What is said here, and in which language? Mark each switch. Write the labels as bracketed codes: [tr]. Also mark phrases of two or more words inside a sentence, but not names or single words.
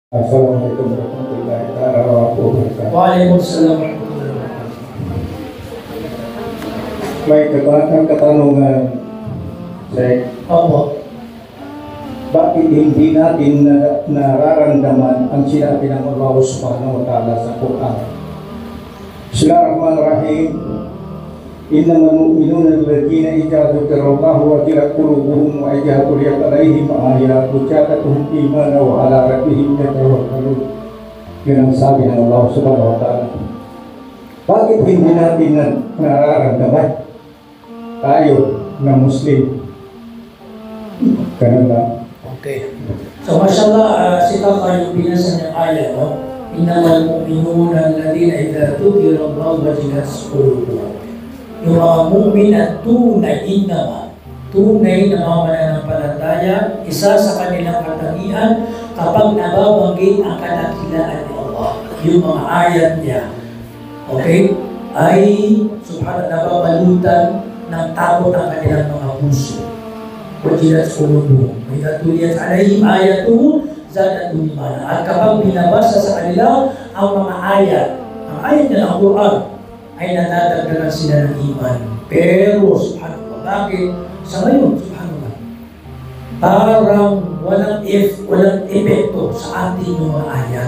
[ar] السلام عليكم ورحمة الله وبركاته. وعليكم السلام. [tl] May katanungan, Sek. Opo. Bakit hindi natin nararamdaman ang sinabi ng Allah [ar] سبحانه وتعالى [tl] sa Quran? [ar] بسم الله الرحمن الرحيم. إنما المؤمنون الذين إذا ذكر الله وجلت قلوبهم وإذا تليت عليهم آياته زادتهم إيمانا وعلى ربهم يتوكلون. [tl] Yun ang sabi ng Allah [ar] سبحانه وتعالى. [tl] Bakit hindi natin nararamdaman tayo na Muslim? Ganun lang. Okay. So, mashallah, si Kaka yung binasa niyang ayat, no? [ar] إنما المؤمنون الذين إذا ذكر الله وجلت قلوبهم. [tl] Yung mga mu'min at tunay na mga mananampalataya, isa sa kanilang katangian kapag nababanggit ang kadakilaan ni Allah, yung mga ayat niya, okay, ay subhanallah, nababalutan ng takot ang kanilang mga puso. [ar] وجلت قلوبهم وإذا تليت عليهم آياته زادتهم إيمانا. [tl] At kapag binabasa sa kanila ang mga ayat, ang ayat niya ng Quran, ay nadadagdagan sila ng iman. Pero, subhanallah, bakit? Sa ngayon, subhanallah, parang walang epekto sa ating mga ayat.